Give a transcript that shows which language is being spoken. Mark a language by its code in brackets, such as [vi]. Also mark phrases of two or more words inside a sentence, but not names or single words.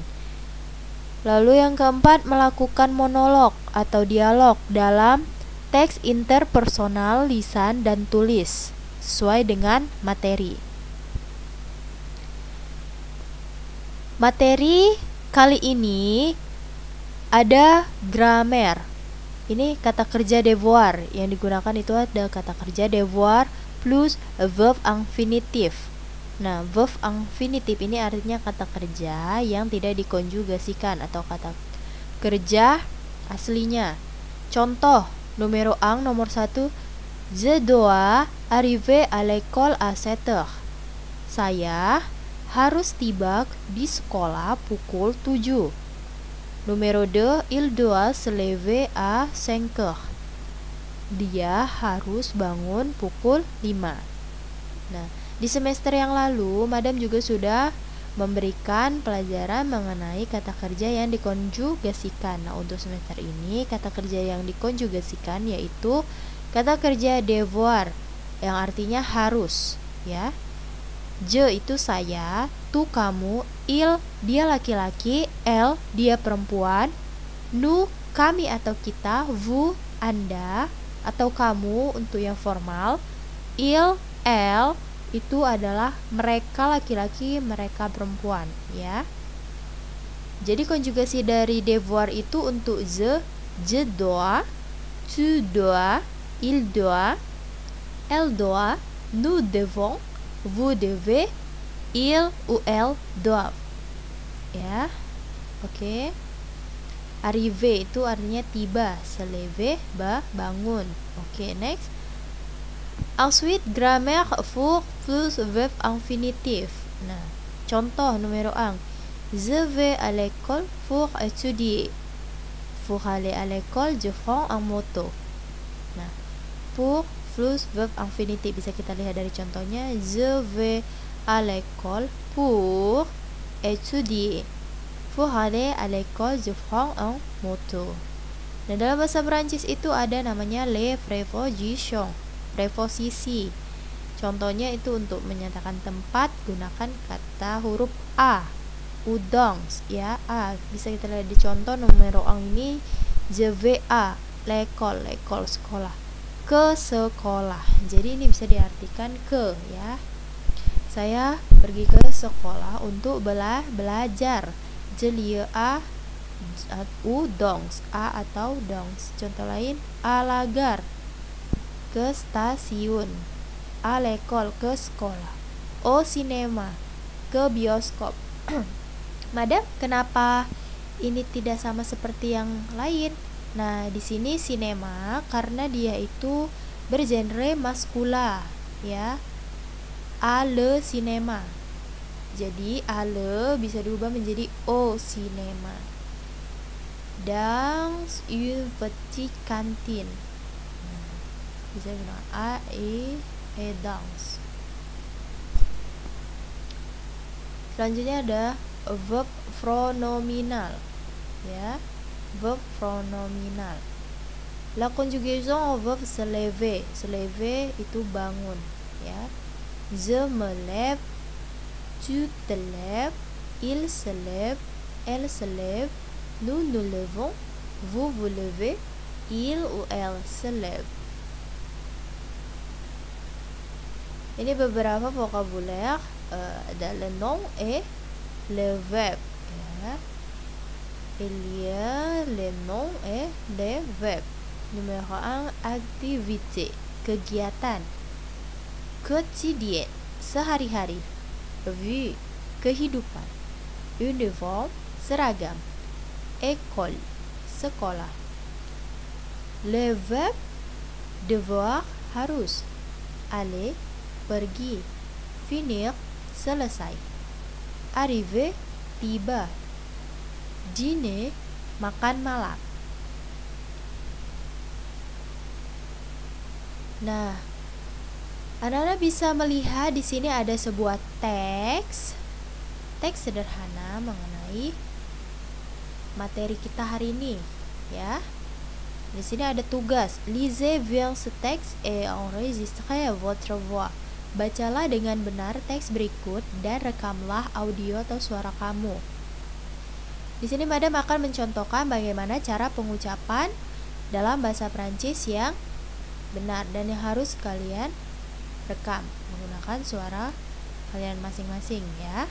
[id] Lalu yang keempat, melakukan monolog atau dialog dalam teks interpersonal lisan dan tulis sesuai dengan materi. Materi kali ini ada grammar. Ini kata kerja devoir yang digunakan itu ada kata kerja devoir plus verb infinitif. Nah, verb infinitif ini artinya kata kerja yang tidak dikonjugasikan atau kata kerja aslinya. Contoh, nomor 1, [fr] je dois arriver à l'école à 7 heures. [id] Saya harus tiba di sekolah pukul 7. Nomor 2, [fr] il doit se lever à 5 heures. [id] Dia harus bangun pukul 5. Nah, di semester yang lalu, Madam juga sudah memberikan pelajaran mengenai kata kerja yang dikonjugasikan. Nah, untuk semester ini, kata kerja yang dikonjugasikan yaitu kata kerja devoir, yang artinya harus, ya. Je itu saya, tu kamu, il dia laki-laki, elle dia perempuan, nous kami atau kita, vous Anda atau kamu untuk yang formal, [fr] il elle [id] itu adalah mereka laki-laki, mereka perempuan, ya. Jadi konjugasi dari devoir itu untuk [fr] je dois, tu dois, il doit, elle doit, nous devons, vous devez, il ou elle doivent. [id] Ya. Oke. Arriver itu artinya tiba, [fr] se lever [id] bangun. Oke, next. [fr] Ensuite, grammaire pour plus verb infinitif. [id] Nah, contoh nomor 1. [fr] Je vais à l'école pour étudier. Pour aller à l'école, je prends un moto. [id] Nah, [fr] pour plus verb infinitif [id] bisa kita lihat dari contohnya. [fr] Je vais à l'école pour étudier. Pour aller à l'école, je prends un moto. [id] Nah, dalam bahasa Perancis itu ada namanya [fr] les prépositions, [id] preposisi. Contohnya itu untuk menyatakan tempat gunakan kata huruf a, udongs, ya, a. Bisa kita lihat di contoh nomor ini, [fr] je vais à l'école, l'école [id] sekolah, ke sekolah. Jadi ini bisa diartikan ke, ya. Saya pergi ke sekolah untuk belajar. Je lis à udongs, a atau dongs. Contoh lain, [fr] à la gare, [id] ke stasiun, [fr] à l'école [id] ke sekolah, [fr] au cinéma [id] ke bioskop. Madam, kenapa ini tidak sama seperti yang lain? Nah, di sini cinema karena dia itu bergenre maskula, ya. [fr] À le cinéma. [id] Jadi [fr] à le [id] bisa diubah menjadi [fr] au cinéma. Dans une petite cantine. [id] Bisa bilang [fr] a et dans. [id] Selanjutnya ada verb pronominal, ya. [fr] verb pronominal. La conjugaison au verbe se lever. Se lever [id] itu bangun, ya. [fr] Je me lève, tu te lèves, il se lève, elle se lève, nous nous levons, vous vous levez, il ou elle se lève. [id] Ini beberapa vocabulaire, ada [fr] le nom et le verbe, [id] ya. [fr] Il y a le nom et le verbe. Numéro 1, activité, [id] kegiatan. Quotidien, sehari-hari. Vie, kehidupan. Uniforme, seragam. École, sekolah. [fr] Le verbe, devoir, [id] harus. Aller, pergi. Finir, selesai. Arriver, tiba. Dîner, makan malam. Nah, anak-anak bisa melihat di sini ada sebuah teks sederhana mengenai materi kita hari ini, ya. Di sini ada tugas, [fr] lisez bien ce texte et enregistrez votre voix. [id] Bacalah dengan benar teks berikut dan rekamlah audio atau suara kamu. Di sini Madam akan mencontohkan bagaimana cara pengucapan dalam bahasa Prancis yang benar dan yang harus kalian rekam menggunakan suara kalian masing-masing, ya.